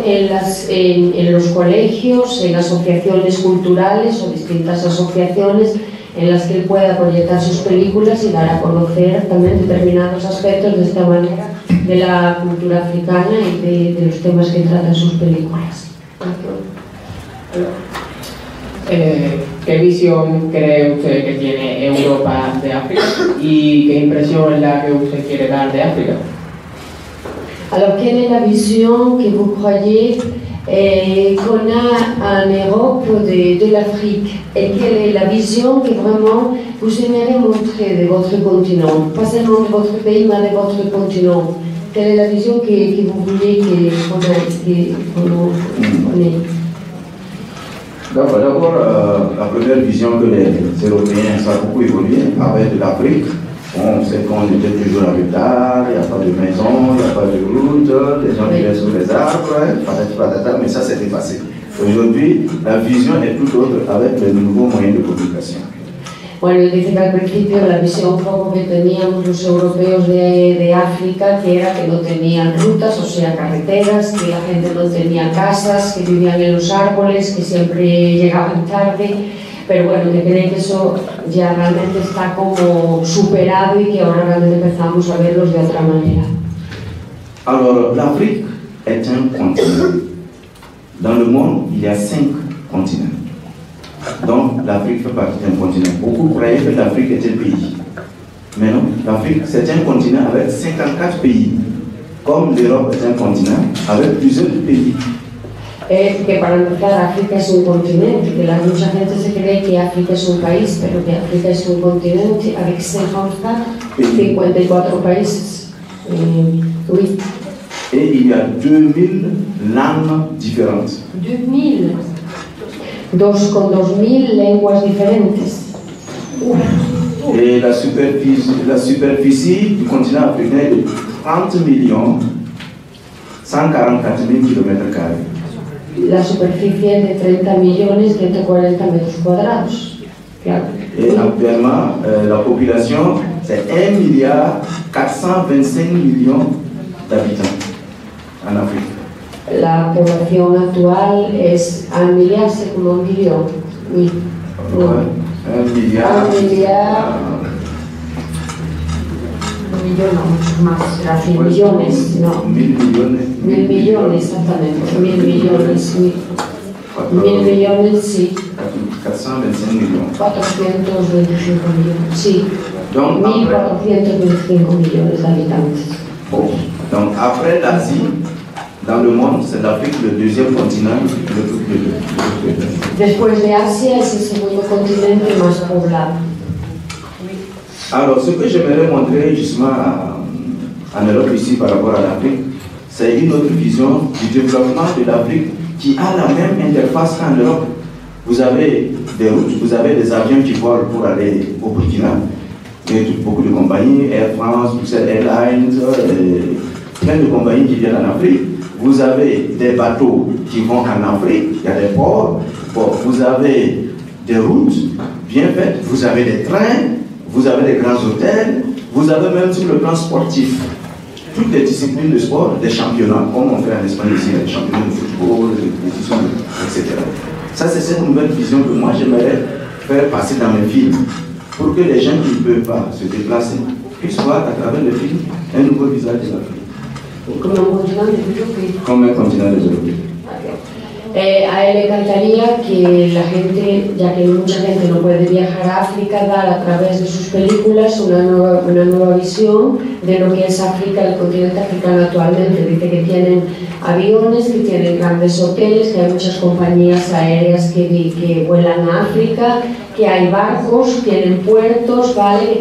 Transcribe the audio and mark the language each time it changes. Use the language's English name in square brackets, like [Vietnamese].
[Spanish] En los colegios, en asociaciones culturales o distintas asociaciones en las que él pueda proyectar sus películas y dar a conocer también determinados aspectos de esta manera de la cultura africana y de los temas que tratan sus películas. ¿Qué visión cree usted que tiene Europa de África y qué impresión es la que usted quiere dar de África? [French] Alors, quelle est la vision que vous croyez qu'on a en Europe de l'Afrique et quelle est la vision que vraiment vous aimeriez montrer de votre continent, pas seulement de votre pays mais de votre continent? Quelle est la vision que vous voulez qu'on ait? D'abord, la première vision que les Européens savent beaucoup évoluer avec l'Afrique. On sait qu'on était toujours en retard, il n'y a pas de maison, il n'y a pas de route, les gens vivaient sous les arbres, mais ça s'est passé. Aujourd'hui, la vision est tout autre avec les nouveaux moyens de communication. [Spanish] Bueno, él dice que al principio la visión un poco que teníamos los europeos de África, que era que no tenían rutas, o sea, carreteras, que la gente no tenía casas, que vivían en los árboles, que siempre llegaban tarde, pero bueno, que creen que eso ya realmente está como superado y que ahora realmente empezamos a verlos de otra manera. [French] Alors, l'Afrique est un continent. Dans le monde, il y a 5 continents. Donc l'Afrique fait partie d'un continent. Beaucoup croyaient que l'Afrique était un pays. Mais non, l'Afrique c'est un continent avec 54 pays. Comme l'Europe est un continent avec plusieurs pays. [Spanish] Que para empezar África es un continente, que mucha gente se cree que África es un país, pero que África es un continente [French] avec [Spanish] 54 países. [French] Oui. Et il y a 2000 langues différentes. [Spanish] 2000 con 2000 lenguas diferentes. [French] Et la superficie du continent africain est de 30 millions 144 000 km². [Spanish] La superficie es de 30 millones 140 metros cuadrados. Claro. [French] Et actuellement, la population, c'est 1 milliard 425 millions d'habitants en Afrique. [Spanish] La población actual es al miliarse como un millón. [French] Oui. Un milliard. [Spanish] Un millón, no, mucho más. Era 100 millones, no. 1000 millones. 1000 millones, exactamente. 1000 millones, 1000 millones, sí. [French] 425 millions. [Spanish] 425 millones, sí. [French] Donc, [Spanish] 1425 millones de habitantes. [French] Bon. Donc après l'Asie, dans le monde, c'est l'Afrique le deuxième continent le plus peuplé. [Spanish] Después de Asia es el segundo continente más poblado. [French] Alors, ce que j'aimerais montrer justement en Europe ici par rapport à l'Afrique, c'est une autre vision du développement de l'Afrique qui a la même interface qu'en Europe. Vous avez des routes, vous avez des avions qui volent pour aller au Burkina. Il y a beaucoup de compagnies, Air France, Bruxelles Airlines, plein de compagnies qui viennent en Afrique. Vous avez des bateaux qui vont en Afrique, il y a des ports. Bon, vous avez des routes bien faites, vous avez des trains, vous avez des grands hôtels, vous avez même sur le plan sportif toutes les disciplines de sport, des championnats, comme on fait en Espagne ici, des championnats de football, etc. Ça, c'est cette nouvelle vision que moi j'aimerais faire passer dans mes films, pour que les gens qui ne peuvent pas se déplacer puisse voir à travers le film un nouveau visage de l'Afrique. [Spanish] Como un continente [French] développé. Comme un continent développé. [Spanish] A él le encantaría que la gente, ya que mucha gente no puede viajar a África, dar a través de sus películas una nueva visión de lo que es África, el continente africano actualmente. Dice que tienen aviones, que tienen grandes hoteles, que hay muchas compañías aéreas que vuelan a África, que hay barcos, tienen puertos, ¿vale?